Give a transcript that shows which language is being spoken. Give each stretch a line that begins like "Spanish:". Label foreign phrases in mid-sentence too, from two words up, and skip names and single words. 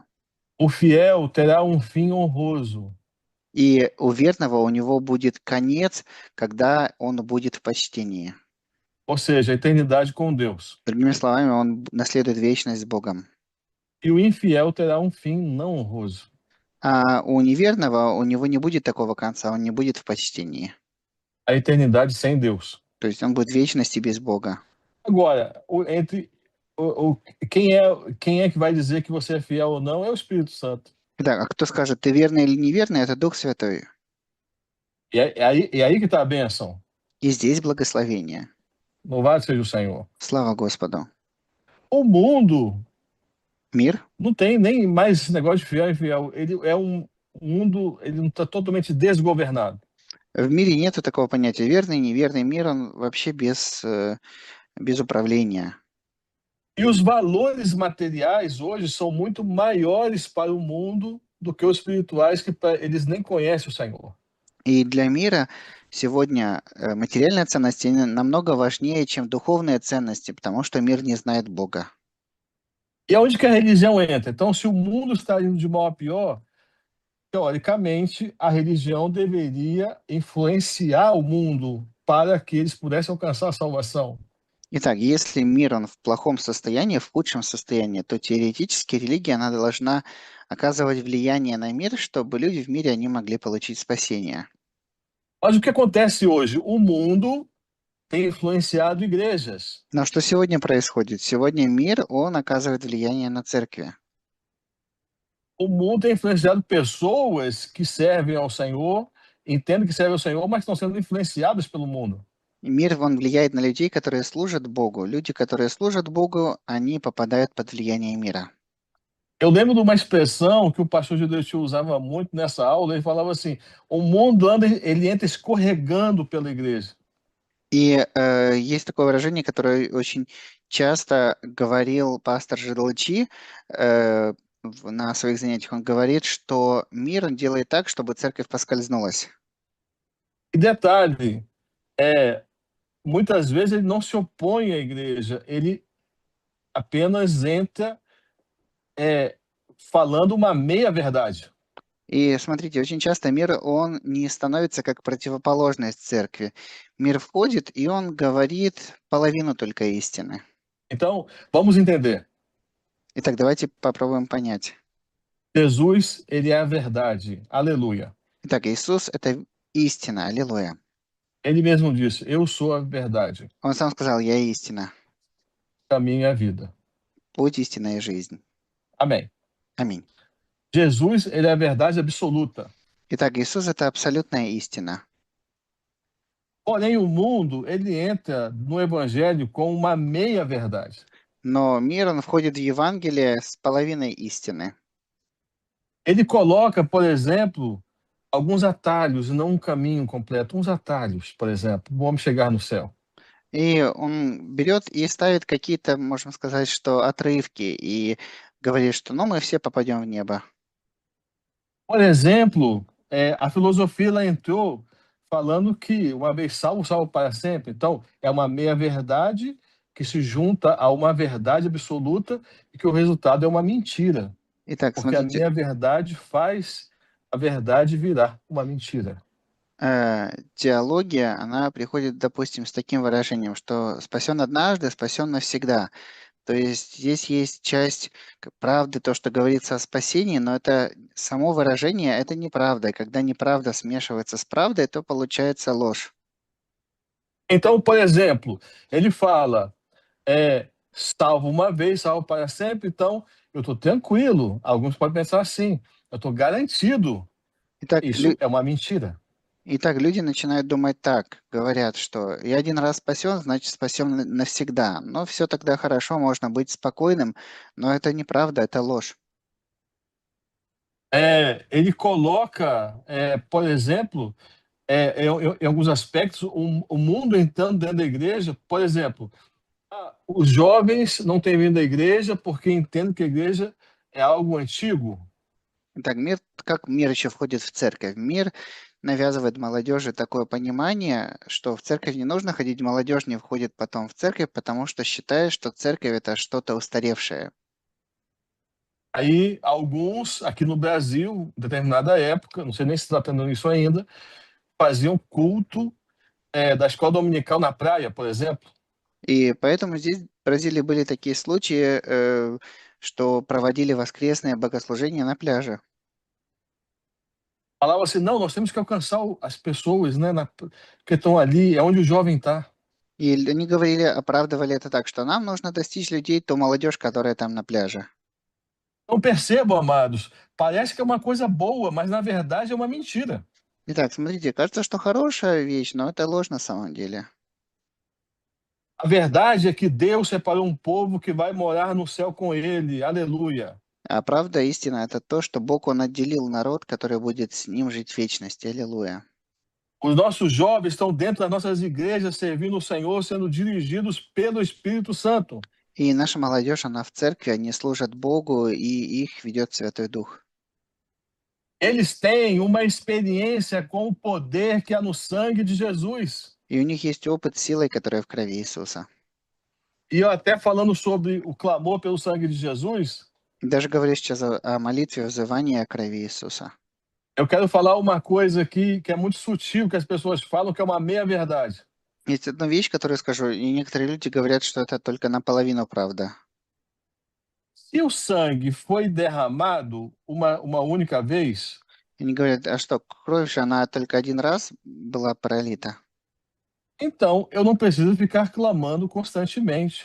Portuguese: O fiel terá um fim honroso.
Russian: И у верного у него будет конец, когда он будет в почтении.
Portuguese: Ou seja, a eternidade com Deus.
Russian: Другими словами, он наследует вечность с Богом.
Portuguese: E o infiel terá um fim não honroso.
Russian: А у неверного у него не будет такого конца, он не будет в почтении.
Portuguese: A eternidade sem Deus.
Russian: То есть он будет в вечности без Бога.
Portuguese: Agora, quem é que vai dizer que você é fiel ou não é o Espírito Santo.
Russian: Итак, а кто скажет, ты верный или неверный, это Дух Святой.
Portuguese: E aí que está a bênção.
Russian: И здесь благословение.
Portuguese: Louvado seja o Senhor.
Russian: Слава Господу.
Portuguese: O mundo
Russian: Мир
Portuguese: não tem nem mais esse negócio de fiel e infiel. Ele é um mundo, ele não está totalmente desgovernado.
Russian: В мире нету такого понятия верный, неверный мир, он вообще без управления.
Portuguese: E os valores materiais hoje são muito maiores para o mundo do que os espirituais, que eles nem conhecem o Senhor.
Russian: И для мира сегодня материальные ценности намного важнее, чем духовные ценности, потому что мир не знает Бога.
Portuguese: E aonde que a religião entra? Então, se o mundo está indo de mal a pior, teoricamente, a religião deveria influenciar o mundo para que eles pudessem alcançar a salvação.
Russian: Итак, если мир он в плохом состоянии, в худшем состоянии, то теоретически религия она должна оказывать влияние на мир, чтобы люди в мире они могли получить спасение.
Portuguese: Mas o que acontece hoje? O mundo tem influenciado igrejas.
Russian: Но что сегодня происходит? Сегодня мир, он оказывает влияние на церкви.
Portuguese: O mundo tem influenciado pessoas que servem ao Senhor, entendem que servem ao Senhor, mas estão sendo influenciadas pelo mundo.
Russian: И мир, он влияет на людей, которые служат Богу. Люди, которые служат Богу, они попадают под влияние мира.
Portuguese: Eu lembro de uma expressão que o pastor Judeu usava muito nessa aula. Ele falava assim: o mundo anda, ele entra escorregando pela igreja.
Russian: И есть такое выражение, которое очень часто говорил пастор Жидлачи на своих занятиях. Он говорит, что мир он делает так, чтобы церковь поскользнулась.
Portuguese: E detalhe, muitas vezes ele não se opõe à igreja, ele apenas entra falando uma meia-verdade.
Russian: И смотрите, очень часто мир, он не становится как противоположность церкви. Мир входит, и он говорит половину только истины.
Portuguese: Então, vamos entender.
Russian: Итак, давайте попробуем понять.
Portuguese: Jesus, ele é a verdade. Aleluia.
Russian: Итак, Иисус – это истина. Аллилуйя.
Portuguese: Ele mesmo disse: eu sou a verdade,
Russian: Он сам сказал, я истина.
Portuguese: caminho e a vida.
Russian: Путь, истина и жизнь.
Portuguese: Amém.
Russian: Аминь.
Portuguese: Jesus, ele é a verdade absoluta.
Russian: Итак, Иисус – это абсолютная истина.
Portuguese: Porém, o mundo, ele entra no evangelho com uma meia-verdade.
Russian: Но мир, он входит в Евангелие с половиной истины.
Portuguese: Ele coloca, por exemplo, alguns atalhos, não um caminho completo, uns atalhos, por exemplo, vamos chegar no céu.
Russian: И он берет и ставит какие-то, можно сказать, что отрывки, и говорит, что ну, мы все попадем в небо.
Portuguese: Por exemplo, a filosofia ela entrou falando que uma vez salvo, salvo para sempre. Então, é uma meia-verdade que se junta a uma verdade absoluta e que o resultado é uma mentira.
Russian: Итак,
Portuguese: Porque a
Russian: смотрите,
Portuguese: minha verdade faz a verdade virar uma mentira.
Russian: теология, она приходит, допустим, с таким выражением, что спасен однажды, спасен навсегда. То есть здесь есть часть правды, то, что говорится о spasении, но это само выражение, это неправда. И когда неправда смешивается с правдой, то получается ложь.
Portuguese: Então, por exemplo, ele fala, salvo uma vez, salvo para sempre, então eu estou tranquilo. Alguns podem pensar assim, eu estou garantido.
Russian: Итак,
Portuguese: Isso é uma mentira.
Russian: люди начинают думать так, говорят, что я один раз спасен, значит спасен навсегда. Но все тогда хорошо, можно быть спокойным, но это неправда, это ложь.
Portuguese: Ele coloca, por exemplo, em alguns aspectos, o mundo entrando dentro da igreja, por exemplo, os jovens não têm vindo à igreja porque entendem que a igreja é algo antigo.
Russian: Итак, как мир еще входит в церковь? Мир навязывает молодежи такое понимание, что в церковь не нужно ходить, молодежь не входит потом в церковь, потому что считает, что церковь это что-то устаревшее.
Portuguese: Aí, alguns, aqui no Brasil, em determinada época, não sei nem se está tendo isso ainda, faziam culto da escola dominical na praia, por exemplo.
Russian: И поэтому здесь в Бразилии были такие случаи, что проводили воскресное богослужение на пляже.
Portuguese: Falava assim, não, nós temos que alcançar as pessoas, né, que estão ali, é onde o jovem está.
Russian: И они говорили, оправдывали это так, что нам нужно достичь людей, то молодежь, которая там на пляже.
Portuguese: Então percebam, amados, parece que é uma coisa boa, mas na verdade é uma mentira.
Russian: Итак, смотрите, кажется, что хорошая вещь, но это ложь на самом деле.
Portuguese: A verdade é que Deus separou um povo que vai morar no céu com ele. Aleluia.
Russian: А правда, истина– это то, что Бог, Он отделил народ, который будет с Ним жить в вечности. Аллилуйя.
Portuguese: Os nossos jovens estão dentro das nossas igrejas, servindo o Senhor, sendo dirigidos pelo Espírito Santo.
Russian: И наша молодежь, она в церкви, они служат Богу, и их ведет Святой Дух.
Portuguese: Eles têm uma experiência com o poder que há no sangue de Jesus.
Russian: И у них есть опыт с силой, которая в крови Иисуса.
Portuguese: E eu até falando sobre o clamor pelo sangue de Jesus,
Russian: И даже говорю сейчас о молитве, взывании о крови Иисуса.
Portuguese: eu quero falar uma coisa aqui que é muito sutil, que as pessoas falam que é uma meia-verdade.
Russian: Есть одна вещь, которую скажу, и некоторые люди говорят, что это только наполовину правда.
Portuguese: Se o sangue foi derramado uma única vez,
Russian: Они говорят, а что, кровь же, она только один раз была пролита?
Portuguese: então eu não preciso ficar clamando constantemente.